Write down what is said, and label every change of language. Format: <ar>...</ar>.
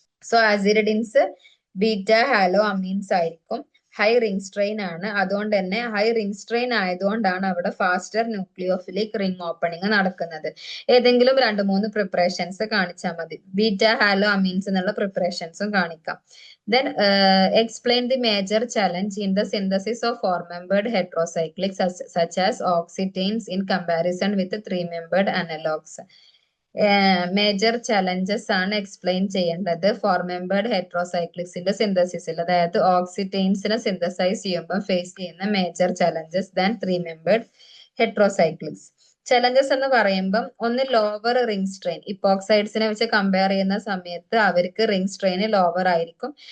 <ml>So അസിഡിൻസ് beta hello amines ആയിരിക്കും. High ring strain ആണ്. അതുകൊണ്ട് തന്നെ ഹൈ റിംഗ് സ്ട്രെയിൻ ആയതുകൊണ്ടാണ് അവിടെ ഫാസ്റ്റർ ന്യൂക്ലിയോഫിലിക് റിംഗ് ഓപ്പണിംഗ് നടക്കുന്നത്. ഏതെങ്കിലും 2-3 പ്രിപ്പറേഷൻസ് കാണിച്ചാൽ മതി. ബീറ്റ ഹാലോ അമീൻസ് എന്നുള്ള പ്രിപ്പറേഷൻസും കാണിക്കാം.</ml> <en>Then explain the major challenge in the synthesis of 4-membered heterocyclics such as oxyteins in comparison with 3-membered analogs.</en> <ml>Major challenges ആണ് explain ചെയ്യേണ്ടത് 4-membered ഹെട്രോസൈക്ലിക്സിന്റെ സിന്തസിസിൽ. അതായത് ഓക്സിറ്റെയിൻസിനെ synthesise ചെയ്യുമ്പോൾ ഫേസ് ചെയ്യുന്ന major challenges than 3-membered ഹെട്രോസൈക്ലിക്സ്. Challenges എന്ന് പറയുമ്പം ഒന്ന് ലോവർ റിംഗ് സ്ട്രെയിൻ. ഇപ്പോക്സൈഡ്സിനെ വെച്ച് compare ചെയ്യുന്ന സമയത്ത് അവർക്ക് റിംഗ് സ്ട്രെയിൻ ലോവർ ആയിരിക്കും.</ml>